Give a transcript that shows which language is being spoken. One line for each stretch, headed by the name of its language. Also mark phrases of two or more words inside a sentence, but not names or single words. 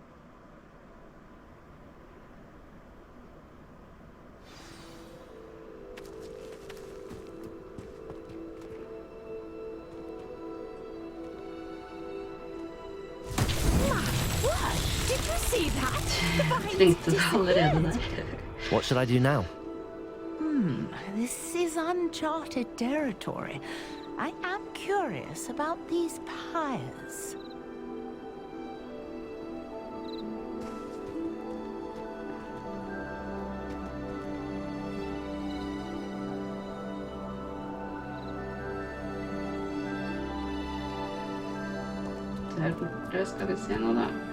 English: Did you see that?
Norwegian: Trengte det allerede der.
English: What should I do now? This is uncharted territory. I am curious about these pyres.
Norwegian: Der borte skal vi se nå da.